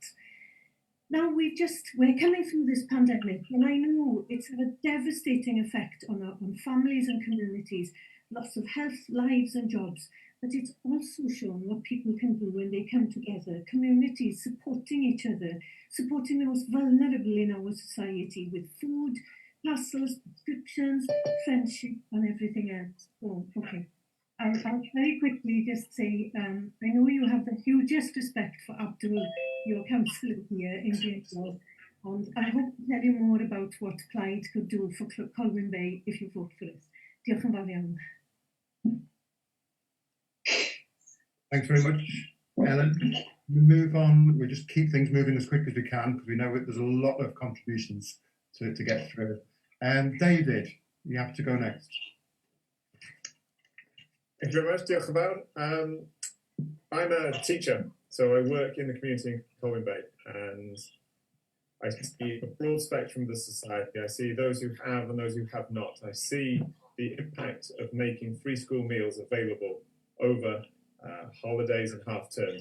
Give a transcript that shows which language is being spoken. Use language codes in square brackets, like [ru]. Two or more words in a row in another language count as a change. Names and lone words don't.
[en] Now we're coming through this pandemic, and I know it's had a devastating effect on families and communities, loss of health, lives and jobs, but it's also shown what people can do when they come together, communities supporting each other, supporting the most vulnerable in our society with food, parcels, prescriptions, friendship and everything else. Oh, okay. I'll very quickly just say, I know you have the hugest respect for Abdul, your councillor here in Glasgow, and I hope to tell you more about what Clyde could do for Colwyn Bay if you vote for us. [cy] Diolch yn fawr iawn. [en] Thanks very much, Ellen. We move on. We just keep things moving as quick as we can because we know there's a lot of contributions to get through. David, you have to go next. Thank you very much. [cy] Diolch yn fawr. [en] I'm a teacher, so I work in the community in Colwyn Bay, and I see a broad spectrum of the society. I see those who have and those who have not. I see the impact of making free school meals available over holidays and half terms.